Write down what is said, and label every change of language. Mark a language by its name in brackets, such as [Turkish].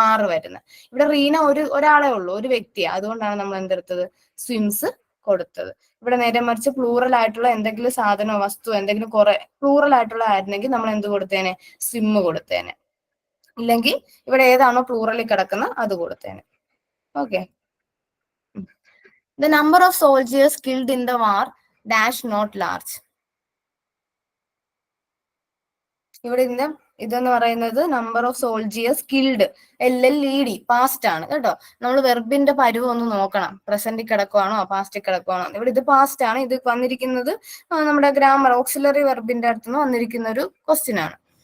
[Malayalam] ആറ് വരുന്നത്. ഇവിടെ റീന ഒരാളെ ഉള്ളൂ, ഒരു വ്യക്തിയാണ്. അതുകൊണ്ടാണ് നമ്മൾ എന്തെടുത്തത്? സ്വിംസ് കൊടുത്തത്. ഇവിടെ നേരെ മറിച്ച് പ്ലൂറൽ ആയിട്ടുള്ള എന്തെങ്കിലും സാധനമോ വസ്തു എന്തെങ്കിലും കുറെ പ്ലൂറൽ ആയിട്ടുള്ള ആയിരുന്നെങ്കിൽ നമ്മൾ എന്ത് കൊടുത്തേനെ? സ്വിം കൊടുത്തേനെ. ഇല്ലെങ്കിൽ ഇവിടെ ഏതാണോ പ്ലൂറലിൽ കിടക്കുന്ന അത് കൊടുത്തേനെ. Okay. [English] The number of soldiers killed in the war dash not large. [Malayalam] ഇവിടെ ഇതിന്റെ ഇതെന്ന് പറയുന്നത് [English] number of soldiers killed, [Malayalam] LLED, past ആണ് കേട്ടോ. നമ്മൾ വെർബിന്റെ പരുവം ഒന്ന് നോക്കണം, പ്രസന്റിൽ കിടക്കുവാണോ പാസ്റ്റിൽ കിടക്കുവാണോ. ഇവിടെ ഇത് പാസ്റ്റ് ആണ്. ഇത് വന്നിരിക്കുന്നത് നമ്മുടെ ഗ്രാമർ ഓക്സിലറി വെർബിന്റെ അടുത്തുനിന്ന് വന്നിരിക്കുന്ന ഒരു ക്വസ്റ്റ്യൻ ആണ്.